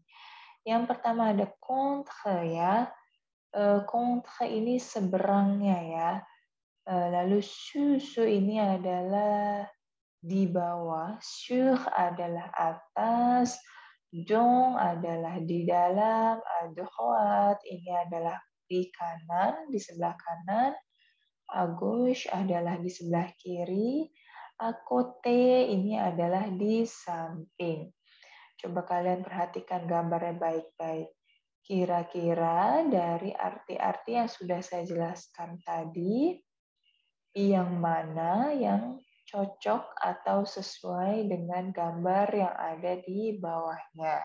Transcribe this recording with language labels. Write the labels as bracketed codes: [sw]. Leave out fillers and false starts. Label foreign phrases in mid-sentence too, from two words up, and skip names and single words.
[id] Yang pertama ada contre ya. Contre ini seberangnya ya. Lalu su ini adalah di bawah, sur adalah atas, dong adalah di dalam, [fr] à droite [id] ini adalah di kanan, di sebelah kanan, [fr] à gauche [id] adalah di sebelah kiri, [fr] à côté [id] ini adalah di samping. Coba kalian perhatikan gambarnya baik-baik. Kira-kira dari arti-arti yang sudah saya jelaskan tadi, yang mana yang cocok atau sesuai dengan gambar yang ada di bawahnya.